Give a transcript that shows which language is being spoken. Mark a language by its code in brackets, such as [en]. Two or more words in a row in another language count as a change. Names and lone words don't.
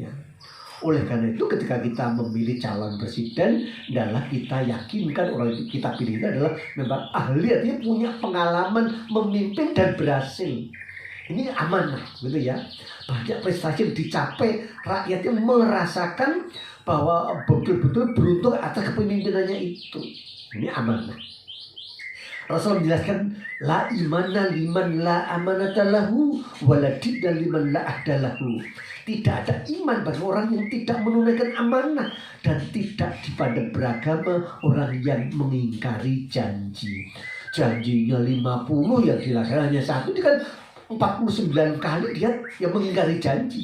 [id] Oleh karena itu ketika kita memilih calon presiden, adalah kita yakinkan orang yang kita pilih itu adalah memang ahli, artinya punya pengalaman memimpin dan berhasil. Ini amanah gitu ya. Banyak prestasi yang dicapai, rakyatnya merasakan bahwa betul-betul beruntung atas kepemimpinannya itu. Ini amanah. [ar] Rasul menjelaskan لا إيمان لمن لا أمانة له ولا دين لمن لا عهد له. [id] Tidak ada iman bagi orang yang tidak menunaikan amanah dan tidak pada beragama orang yang mengingkari janji. Janjinya 50 yang dilaksanakan hanya 1, itu kan 49 kali dia yang mengingkari janji.